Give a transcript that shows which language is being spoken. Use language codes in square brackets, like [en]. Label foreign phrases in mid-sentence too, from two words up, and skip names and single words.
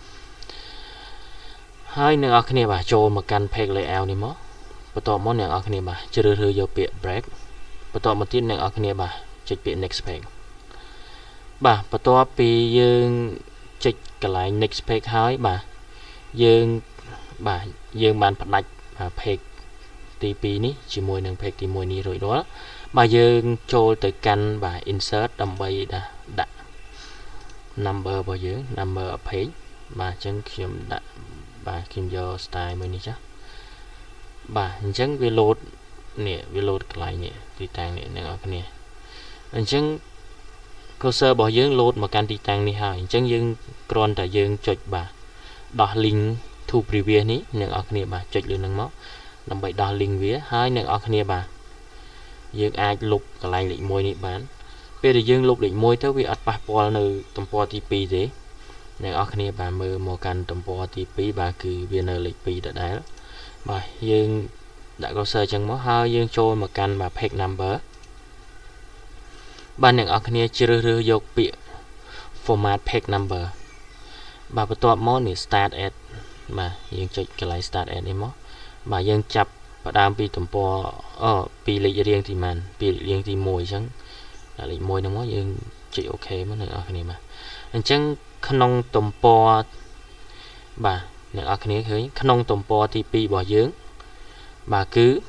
[km] ហើយអ្នកនរគ្នាបាទចូលមកកាន់ [en] page layout [km] នេះមកបន្ទាប់មកអ្នកនរគ្នាបាទជ្រើសរើសយកពាក្យ break បន្ទាប់មកទៀតអ្នកនរគ្នាបាទចុចពាក្យ [en] next page [km] បាទបន្ទាប់ពីយើងចុចកន្លែង [en] next page [km] ហើយបាទយើងបានផ្ដាច់page ទី 2នេះជាមួយនឹង page ទី1នេះរួចរាល់បាទយើងចូលទៅកាន់បាទ insert ដើម្បីដាក់ number របស់យើង [en] number of page [km] បាទអញ្ចឹងខ្ញុំដាក់បាទខ្ញុំយក style មួយនេះចាបាទអ ញ្ចឹងវា load នេះវា load កន្លែងនេះទីតាំងនេះអ្នកនរគ្នាអញ្ចឹង cursor របស់យើង load មកកាន់ទីតាំងនេះហើយអញ្ចឹ ងយើងគ្រាន់តែយើងចុចបាទដោះ [en] link to previous [km] នេះអ្នកនរគ្នាបាទចុចលើនឹងមកដើម្បីដោះ link វាហើយអ្នកនរគ្នាបាទយើងអាចលុបកន្លែងលេខ1នេះបានពេលដែលយើងលុបលេខ1ទៅវាអត់ប៉ះពាល់នៅទំព័រទី2ទេអ្នកនរគ្នាបាទមើលមកកាន់ទំព័រទី2បាទគឺវានៅលេខ2ដដែលបាទយើងដាក់ cursor ចឹងមកហើយយើងចូលមកកាន់បាទ [en] page number [km] បាទអ្នកនរគ្នាជ្រើសរើសយកពាក្យ [en] format page number [km] បាទបន្ទាប់មកនេះ [en] start at [km] បាទយើងចុចកន្លែង [en] start at [km] នេះមកបាទយើងចាប់ផ្ដើមពីទំព័រពីលេខរៀងទីម៉ានពីលេខរៀងទី1អញ្ចឹងដាក់លេខ1ហ្នឹងមកយើងចុច OK មកអ្នកនរគ្នាបាទអញ្ចឹងក្នុងទំព័របាទអ្នកនរគ្នាឃើញក្នុងទំព័រទី2របស់យើងបាទគឺ